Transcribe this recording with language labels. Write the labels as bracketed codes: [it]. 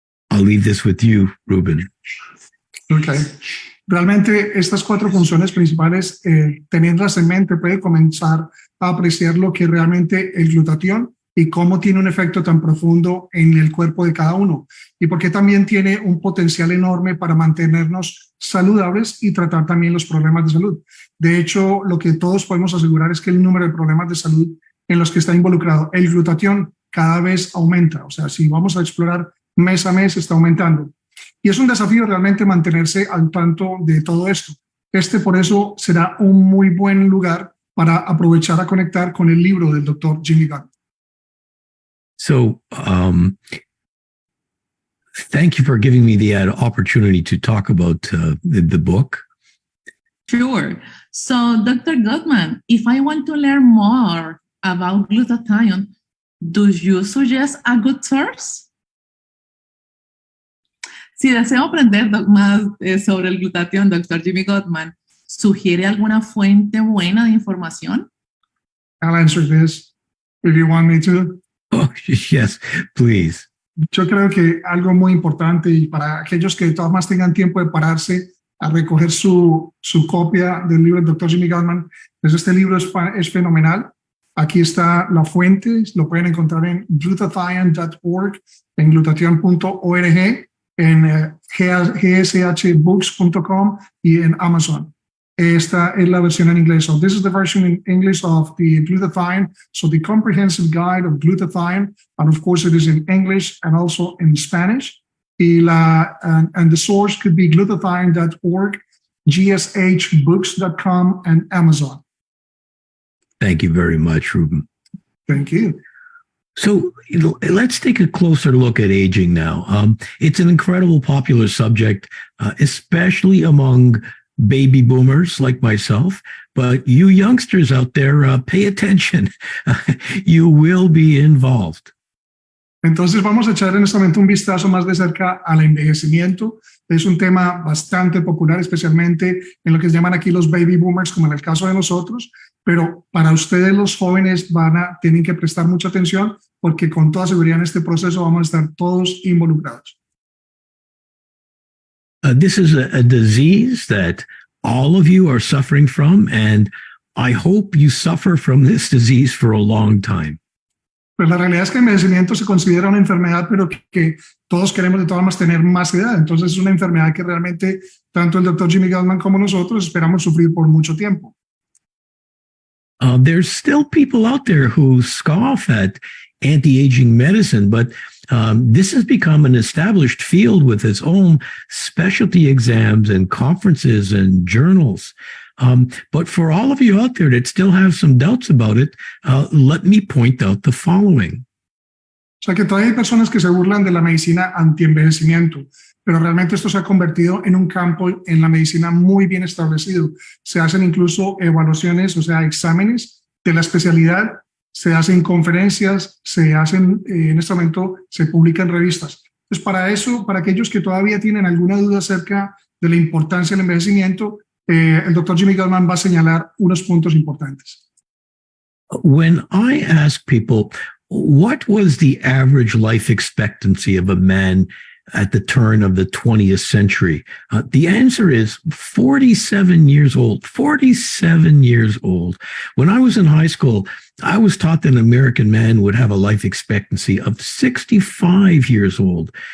[en] I'll leave this with you, Ruben. Okay. [es] Realmente estas cuatro funciones principales, teniéndolas en mente, puede comenzar a apreciar lo que realmente el glutatión y cómo tiene un efecto tan profundo en el cuerpo de cada uno y por qué también tiene un potencial enorme para mantenernos saludables y tratar también los problemas de salud. De hecho, lo que todos podemos asegurar es que el número de problemas de salud en los que está involucrado el glutatión cada vez aumenta. O sea, si vamos a explorar mes a mes, está aumentando. Y es un desafío realmente mantenerse al tanto de todo esto. Por eso será un muy buen lugar para aprovechar a conectar con el libro del Dr. Jimmy Gutman. [en] So, thank you for giving me the opportunity to talk about the book. Sure. So, Dr. Gutman, if I want to learn more about glutathione, do you suggest a good source? [es] Si deseo aprender más sobre el glutatión, Dr. Jimmy Gutman, ¿sugiere alguna fuente buena de información? [en] I'll answer this if you want me to. Oh, yes, please. [es] Yo creo que algo muy importante y para aquellos que todos más tengan tiempo de pararse a recoger su copia del libro del Dr. Jimmy Gutman, pues este libro es fenomenal. Aquí está la fuente, lo pueden encontrar en glutathione.org, en glutatión.org, en gshbooks.com y en Amazon. Esta es la versión en inglés. [en] So this is the version in English of the glutathione. So the comprehensive guide of glutathione, and of course it is in English and also in Spanish. And the source could be glutathione.org, gshbooks.com, and Amazon. Thank you very much, Ruben. Thank you. So let's take a closer look at aging now. It's an incredible popular subject, especially among baby boomers like myself. But you youngsters out there, pay attention. You will be involved. [es] Entonces vamos a echar en este momento un vistazo más de cerca al envejecimiento. Es un tema bastante popular, especialmente en lo que se llaman aquí los baby boomers, como en el caso de nosotros. Pero para ustedes los jóvenes tienen que prestar mucha atención porque con toda seguridad en este proceso vamos a estar todos involucrados. [en] This is a disease that all of you are suffering from, and I hope you suffer from this disease for a long time. [es] Pues la realidad es que el envejecimiento se considera una enfermedad, pero que todos queremos de todas maneras tener más edad. Entonces es una enfermedad que realmente tanto el Dr. Jimmy Gutman como nosotros esperamos sufrir por mucho tiempo. [en] There's still people out there who scoff at anti-aging medicine, but this has become an established field with its own specialty exams and conferences and journals. But for all of you out there that still have some doubts about it, let me point out the following. [es] O sea que todavía hay personas que se burlan de la medicina anti-envejecimiento, pero realmente esto se ha convertido en un campo en la medicina muy bien establecido. Se hacen incluso evaluaciones, o sea, exámenes de la especialidad, se hacen conferencias, en este momento se publican revistas. Entonces, para eso, para aquellos que todavía tienen alguna duda acerca de la importancia del envejecimiento, el Dr. Jimmy Gutman va a señalar unos puntos importantes. [en] When I ask people, what was the average life expectancy of a man at the turn of the 20th century? The answer is 47 years old. 47 years old. When I was in high school, I was taught that an American man would have a life expectancy of 65 years old.